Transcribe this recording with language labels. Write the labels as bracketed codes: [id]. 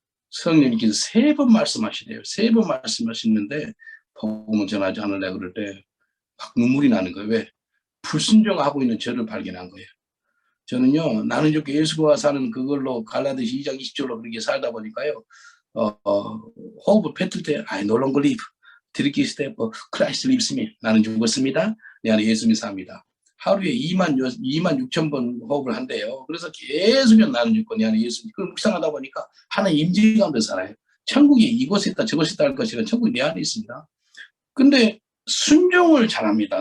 [ko] 성령님께서 3번 말씀하시래요. 3번 말씀하시는데 복음을 전하지 않을래 그럴 때 막 눈물이 나는 거예요. 왜? 불순종하고 있는 저를 발견한 거예요. 저는요 나는 좋게 예수와 사는 그걸로 갈라디아서 2장 20절로 그렇게 살다 보니까요 호흡을 뱉을 때 I no longer live. [en] 들이키실 때 Christ lives me. [ko] 나는 죽었습니다. 내 안에 예수님이 삽니다. 하루에 2만 6천 번 호흡을 한대요. 그래서 계속 나는 죽고 내 안에 예수님. 그걸 묵상하다 보니까 하나의 임재감도 살아요. 천국이 이곳에 있다 저곳에 있다 할 것이라 천국이 내 안에 있습니다. 근데 순종을 잘합니다.